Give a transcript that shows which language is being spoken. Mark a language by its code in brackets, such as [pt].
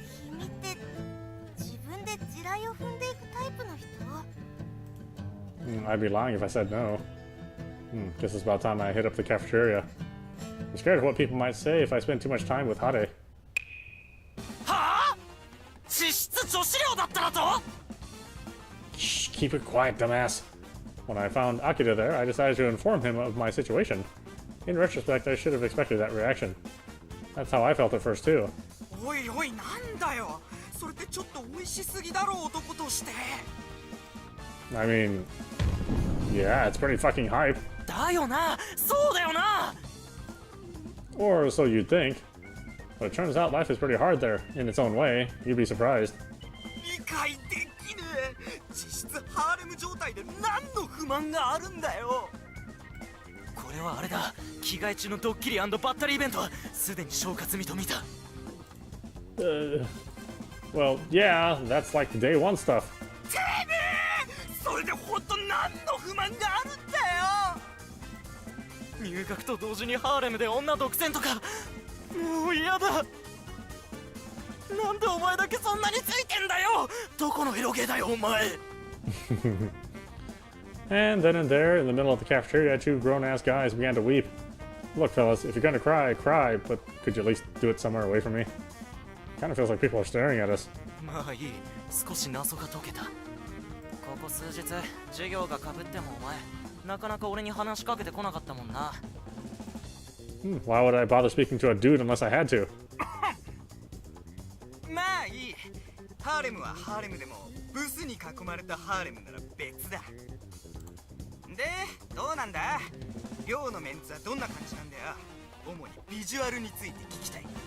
[ja] 君って自分で地雷を踏んでいくタイプの人？ [en] I'd be lying if I said no. Guess it's about time I hit up the cafeteria. I'm scared of what people might say if I spend too much time with Hade. [ja] はあ？実質女子寮だったらと？ [en] Shh, keep it quiet, dumbass. When I found Akira there, I decided to inform him of my situation. In retrospect, I should have expected that reaction. That's how I felt at first, too. [ja] おいおい、なんだよ。それってちょっと美味しすぎだろ、男として。 [en] I mean, yeah, it's pretty fucking hype. [ja] だよな、そうだよな。 [en] Or so you'd think. But it turns out life is pretty hard there, in its own way. You'd be surprised. [ja] 理解できねえ。実質ハーレム状態で何の不満があるんだよ。これはあれだ。着替え中のドッキリ&バッタリーイベントはすでに消化済みと見た。 [en] Well, yeah, that's like the day one stuff. [ja] てめえ、それでほんと何の不満があるんだよ。入学と同時にハーレムで女独占とか、もう嫌だ。なんでお前だけそんなについてんだよ。どこのエロゲだよお前。 [en] And then and there, in the middle of the cafeteria, two grown-ass guys began to weep. Look, fellas, if you're gonna cry, cry, but could you at least do it somewhere away from me? Kind of feels like people are staring at us. [ja] まあいい、少し謎が解けた。ここ数日授業がかぶってもお前なかなか俺に話しかけてこなかったもんな。 [en] Why would I bother speaking to a dude unless I had to? [ja] まあいい。ハーレムはハーレムでもブスに囲まれたハーレムなら別だ。で、どうなんだ？寮のメンツはどんな感じなんだよ。主にビジュアルについて聞きたい。